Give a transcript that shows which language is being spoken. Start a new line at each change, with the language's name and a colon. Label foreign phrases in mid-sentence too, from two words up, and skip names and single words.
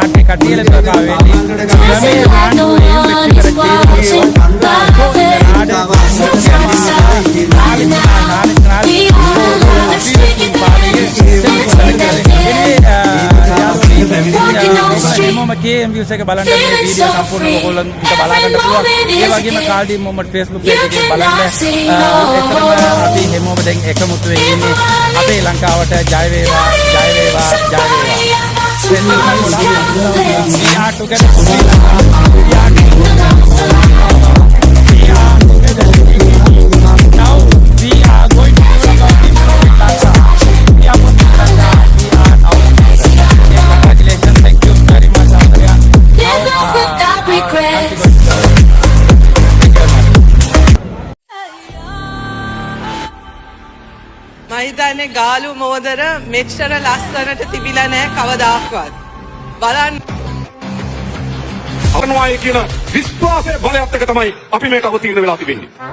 English: Dancing like no one is watching. Love it. Right now, we are alive. Let's take it back. Let's take that dip. Walking on the street.
Sinhala: views එක බලන්න මේ
English: Feeling
Sinhala: වීඩියෝ
English: so
Sinhala: සම්පූර්ණ
English: free.
Sinhala: ඔයගොල්ලන් ට බලා
English: Every
Sinhala: ගන්න පුළුවන්.
English: moment
Sinhala: ඒ
English: is
Sinhala: වගේම
English: here.
Sinhala: කාල්ඩි මොමන්ට් Facebook
English: You
Sinhala: page එකේ බලන්න.
English: cannot say no.
Sinhala: එතනම අපි හැමෝම දැන් එකමුතු වෙන්නේ ඉන්නේ. අපේ ලංකාවට ජය වේවා ජය වේවා ජය වේවා.
English: We are together. We are together. Now we are going to do we are congratulations. Thank you very much. Live life without regrets.
Sinhala: මම හිතන්නේ ගාලු මෝදර මෙච්චර ලස්සනට තිබිලා නැහැ කවදාක්වත්. බලන්න අරනවායි කියන විශ්වාසයේ බලයත් එක තමයි අපි මේක අවතීර්ණ වෙලා තිබෙන්නේ.